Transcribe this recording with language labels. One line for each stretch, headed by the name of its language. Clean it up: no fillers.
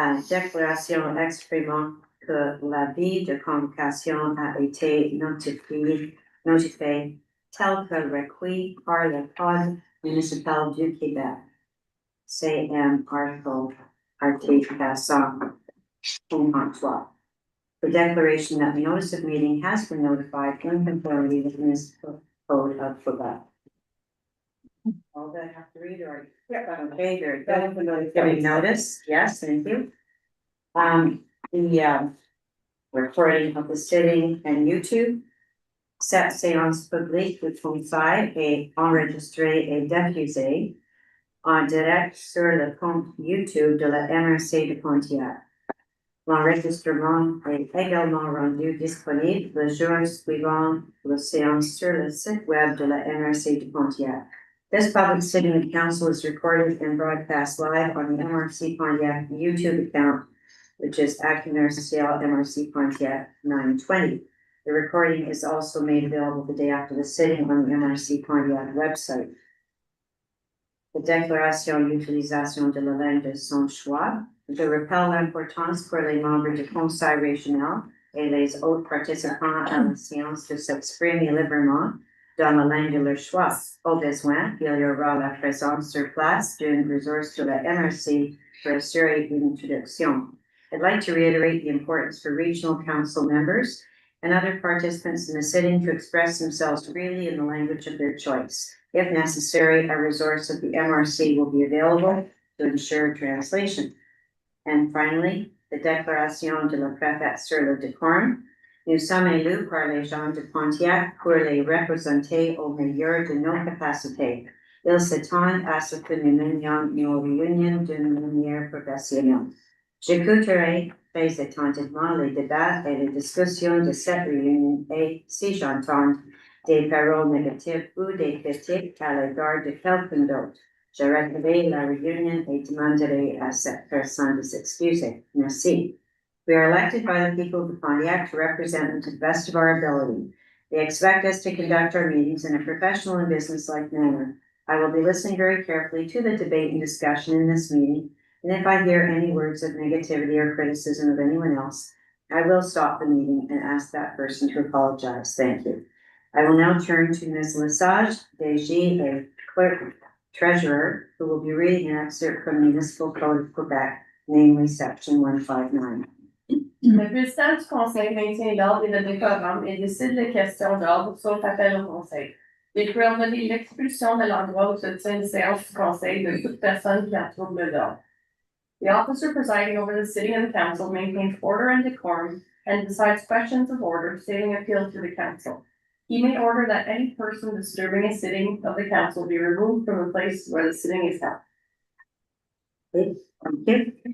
French: Déclaration exprimant que l'avis de convocation a été notifié tel que requis par le Code municipal du Québec, CM Article 153.
English: The declaration that the notice of meeting has been notified in conformity with the municipal code of Quebec. All that I have to read, or? Yeah. Okay, very good. Giving notice, yes, thank you. The recording of the sitting and YouTube.
French: Cette séance publique le Conseil est enregistrée et diffusée en direct sur le compte YouTube de la MRC de Pontiac. L'enregistrement est également rendu disponible le jour suivant la séance sur le site web de la MRC de Pontiac.
English: This public sitting of council is recorded and broadcast live on the MRC Pontiac YouTube account, which is Acting Mayor Social MRC Pontiac 920. The recording is also made available the day after the sitting on the MRC Pontiac website.
French: The déclaration d'utilisation de la langue de son choix. Je rappelle l'importance pour les membres du Conseil régional et les autres participants à la séance de s'exprimer librement dans la langue de leur choix. Au besoin, il y aura la présence sur place d'une ressource de la MRC pour assurer une introduction.
English: I'd like to reiterate the importance for regional council members and other participants in the sitting to express themselves freely in the language of their choice. If necessary, a resource of the MRC will be available to ensure translation. And finally, the
French: déclaration de la préfète sur le décorum. Nous sommes élus par les gens de Pontiac pour les représenter au meilleur de nos capacités. Ils s'attendent à ce que nous menions nos réunions d'une manière professionnelle. J'écouterai très attentivement les débats et les discussions de cette réunion et, si j'entends des paroles négatives ou des critiques à l'égard de quelqu'un d'autre, j'arrêterai la réunion et demanderai à cette personne de s'excuser. Merci.
English: We are elected by the people of Pontiac to represent them to the best of our ability. They expect us to conduct our meetings in a professional and businesslike manner. I will be listening very carefully to the debate and discussion in this meeting, and if I hear any words of negativity or criticism of anyone else, I will stop the meeting and ask that person to apologize. Thank you. I will now turn to Ms. Lesage, DG, a clerk treasurer, who will be reading an excerpt from the Municipal Code of Quebec, namely section 159.
French: Le président du Conseil maintient l'ordre et le décorum et décide les questions d'ordre sauf appel au Conseil. Il peut ordonner l'expulsion de l'endroit où se tient une séance du Conseil de toute personne qui trouble l'ordre.
English: The officer presiding over the sitting of the council maintains order and decorum and decides questions of order, stating appeal to the council. He may order that any person disturbing a sitting of the council be removed from the place where the sitting is held. Thank you.